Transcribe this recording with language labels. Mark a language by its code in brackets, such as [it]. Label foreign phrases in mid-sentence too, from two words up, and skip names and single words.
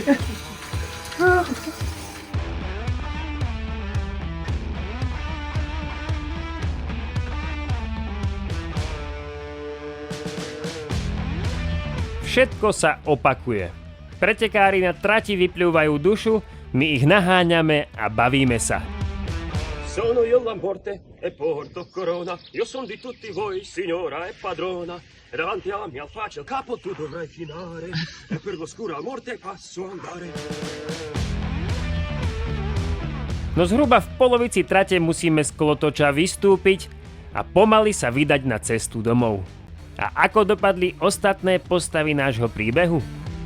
[sk] Všetko sa opakuje. Pretekári na trati vypľúvajú dušu, my ich naháňame a bavíme sa. [it] Sono io la morte e porto corona. Io son di tutti voi, signora e padrona. Davanti alla mia faccia il capo tu dovrai chinare. E per l'oscura morte passo andare. [sk] No zhruba v polovici trate musíme z kolotoča vystúpiť a pomaly sa vydať na cestu domov. A ako dopadli ostatné postavy nášho príbehu?